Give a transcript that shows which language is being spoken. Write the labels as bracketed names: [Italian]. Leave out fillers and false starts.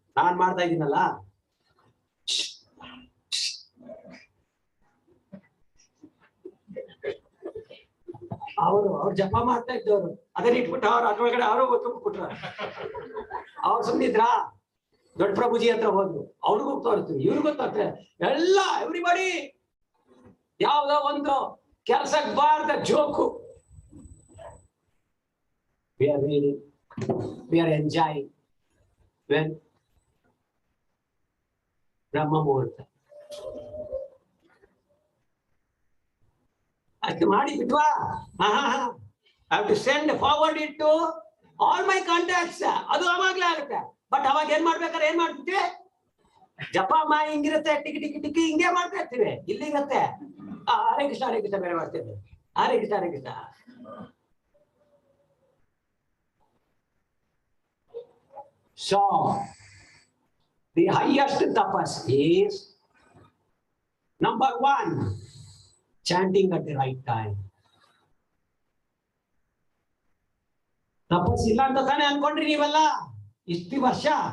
[Kannada] ನಾನ್ ಮಾಡ್ತಾ ಇದ್ದೀನಲ್ಲ, ಅವ್ರು ಜಪ ಮಾಡ್ತಾ ಇದ್ದವ್ರು ಅದನ್ನ ಇಟ್ಬಿಟ್ಟು ಅದ್ರೊಳಗಡೆ ಅವರು ತುಂಬಿಟ್ರ. ಅವ್ರು ಸುಮ್ಮನಿದ್ರಾ? ದೊಡ್ಡ ಪ್ರಭುಜಿ ಹತ್ರ ಹೋದ್ರು, ಅವ್ರಿಗೂ ಗೊತ್ತಾಗ್ತದೆ, ಇವ್ರಿಗೂ ಗೊತ್ತಾಗ್ತದೆ, ಎಲ್ಲ ಎವ್ರಿಬಡಿ ಯಾವ್ದೋ ಒಂದು ಕೆಲಸಕ್ಕೆ ಬಾರ್ದ joke. [English] We are reading, we are enjoying when Brahma Muhurta. [Kannada] ಅಷ್ಟು ಮಾಡಿ ಬಿಟ್ವಾ? [English] I have to send forward it to all my contacts. [Kannada] ಅದು ಅವಾಗ್ಲೇ ಆಗುತ್ತೆ. ಬಟ್ ಅವಾಗ ಏನ್ ಮಾಡ್ಬೇಕಾದ್ರೆ ಏನ್ ಮಾಡ್ಬಿಟ್ಟೆ? ಜಪ ಮಾ ಹಿಂಗಿರುತ್ತೆ, ಟಿಕಿ ಟಿಕಿ ಟಿಕಿ ಹಿಂಗೆ ಮಾಡ್ತಾ ಇರ್ತೀವಿ. ಇಲ್ಲಿರುತ್ತೆ ಹರೇ ಕೃಷ್ಣ ಬೇರೆ ಮಾಡ್ತೇವೆ. Hare Krishna. [English] So the highest tapas is number 1, chanting at the right time. [Kannada] ತಪಸ್ ಇಲ್ಲ ಅಂತ ತಾನೇ ಅನ್ಕೊಂಡ್ರಿ ನೀವೆಲ್ಲ ಇಷ್ಟು ವರ್ಷ?